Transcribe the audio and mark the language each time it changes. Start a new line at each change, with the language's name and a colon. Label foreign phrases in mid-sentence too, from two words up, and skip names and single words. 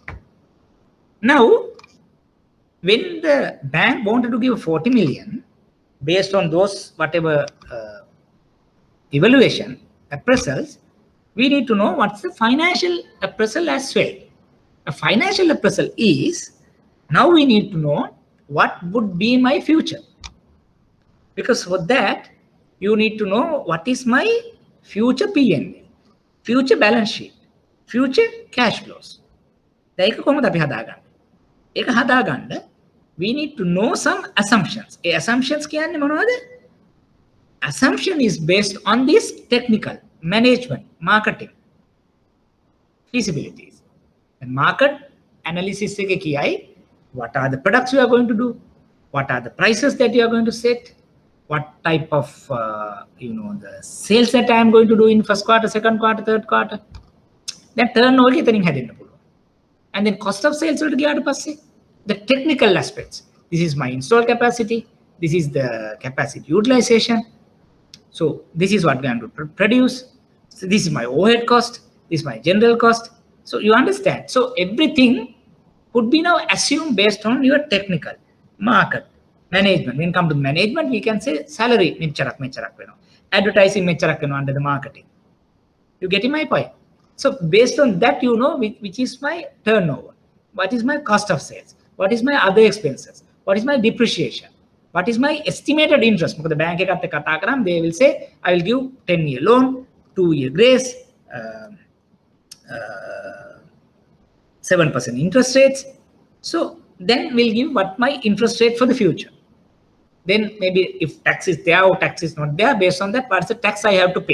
English: Now, when the bank wanted to give 40 million, based on those whatever evaluation appraisals, we need to know what's the financial appraisal as well. A financial appraisal is, now we need to know what would be my future, because for that you need to know what is my future P&L, future balance sheet, future cash flows.
Sinhala: ඒක කොහොමද අපි හදාගන්නේ? ඒක හදාගන්න
English: we need to know some assumptions.
Sinhala: Assumptions කියන්නේ මොනවද?
English: Assumption is based on this technical, management, marketing, feasibilities. And market analysis
Sinhala: එක කියයි,
English: what are the products you are going to do? What are the prices that you are going to set? What type of you know, the sales that I am going to do in first quarter, second quarter, third quarter? Then turnover
Sinhala: එතනින් හැදෙන්න පුළුවන්.
English: And then cost of sales
Sinhala: වලට ගියාට පස්සේ
English: the technical aspects. This is my install capacity. This is the capacity utilization. So this is what we are going to produce. So this is my overhead cost. This is my general cost. So you understand. So everything could be now assumed based on your technical, market, management. When it comes to management, we can say salary
Sinhala: මෙච්චරක් වෙනවා.
English: Advertising
Sinhala: මෙච්චරක් වෙනවා
English: under the marketing. You getting my point? So based on that, you know which is my turnover, what is my cost of sales, what is my other expenses, what is my depreciation, what is my estimated interest. Because the bank
Sinhala: එකත් එක්ක කතා කරාම
English: they will say I will give 10-year loan, 2-year grace, 7% interest rates. So then we'll give what my interest rate for the future. Then maybe if tax is there or tax is not there, based on that, what's the tax I have to pay.